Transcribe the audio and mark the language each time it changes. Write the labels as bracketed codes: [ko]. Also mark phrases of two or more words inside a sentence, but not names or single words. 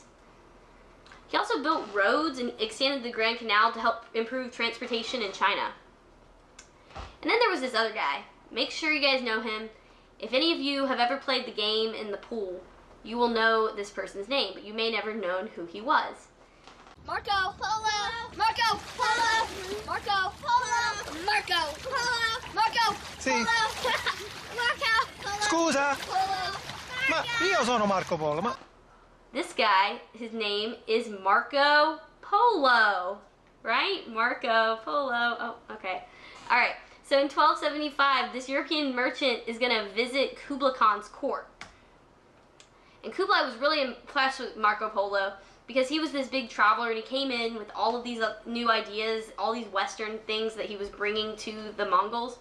[en] He also built roads and extended the Grand Canal to help improve transportation in China. And then there was this other guy. Make sure you guys know him. If any of you have ever played the game in the pool, you will know this person's name, but you may never have known who he was. Marco Polo! Marco Polo! Marco Polo! Marco Polo! Marco [it] Sì. [en] Polo! Marco Polo! [it] Scusa, [en] Polo! [it] ma io sono Marco Polo, ma [en] This guy, his name is Marco Polo, right? Marco Polo. Oh, okay. All right. So in 1275, this European merchant is going to visit Kublai Khan's court. And Kublai was really impressed with Marco Polo because he was this big traveler, and he came in with all of these new ideas, all these Western things that he was bringing to the Mongols.